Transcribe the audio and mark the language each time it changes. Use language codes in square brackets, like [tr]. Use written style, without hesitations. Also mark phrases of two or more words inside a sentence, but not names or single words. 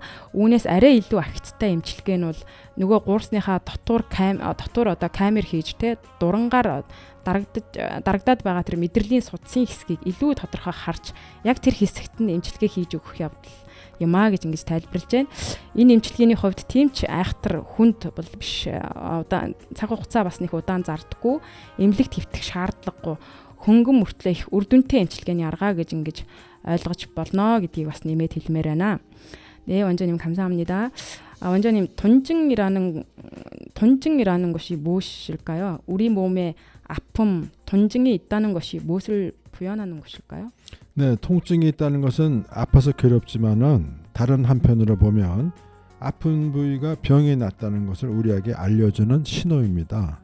[mn] Үүнээс арай илүү агцтай эмчилгээ нь бол нөгөө гуурсныхаа дотор одоо камер хийж те дурангаар дарагдаад байгаа тэр мэдрэлийн судсын хэсгийг илүү тодорхой харж яг тэр хэсэгт нь эмчилгээ хийж өгөх явдал юм а гэж ингэж тайлбарлаж байна. Энэ эмчилгээний хувьд тийм ч айхтар хүнд бол биш. Цаг хугацаа бас нэг удаан зардаггүй, эмнэлэгт хэвтэх шаардлагагүй, хөнгөн мөртлөө их үр дүнтэй эмчилгээний арга гэж ингэж ойлгож болно гэдгийг бас нэмээд хэлмээр байна. [ko] 네, 원장님 감사합니다. 원장님, 돈증이라는 것이 무엇일까요? 우리 몸에 아픔, 통증이 있다는 것이 무엇을 부연하는 것일까요? 네, 통증이 있다는 것은 아파서 괴롭지만은 다른 한편으로 보면 아픈 부위가 병이 났다는 것을 우리에게 알려주는 신호입니다.